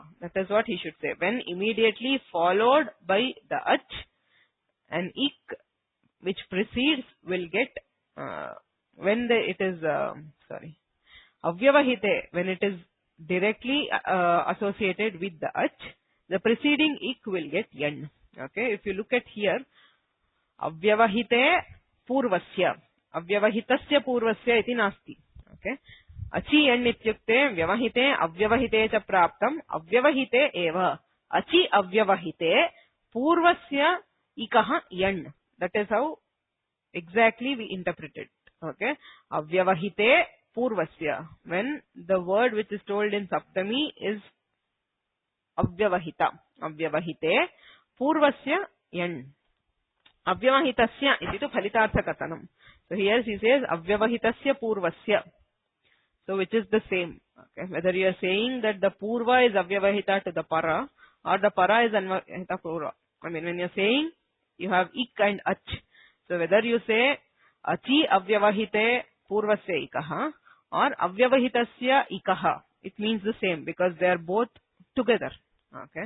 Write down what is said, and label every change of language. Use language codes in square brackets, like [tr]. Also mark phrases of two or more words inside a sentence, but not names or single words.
[en] That is what he should say. When immediately followed by the ach, an ik which precedes will get avyavahite, when it is directly associated with the ach, the preceding ik will get yan. Okay, if you look at here, [sa] अव्यवहिते पूर्वस्य, अव्यवहितस्य पूर्वस्य इति नास्ति. Okay, अचि यण् इत्युक्ते व्यवहिते अव्यवहिते च प्राप्तम् अव्यवहिते एव. अचि अव्यवहिते पूर्वस्य इकः यण्. [en] That is how exactly we interpret it. Okay, [sa] अव्यवहिते पूर्वस्य, [en] when the word which is told in saptami is avyavahita. [sa] अव्यवहिते पूर्वस्य यण्। अव्यवहितस्य इति तु फलितार्थ कथनम्. [en] So here he says [sa] अव्यवहितस्य पूर्वस्य. [en] So which is the same. Okay, whether you are saying that the purva is avyavahita to the para or the para is [sa] अन्वहित पूर्व. [en] I mean, when you are saying you have ik and ach. So whether you say [sa] अचि अव्यवहिते पूर्वस्य इकः [en] or [sa] अव्यवहितस्य इकः, [en] it means the same because they are both together. Okay.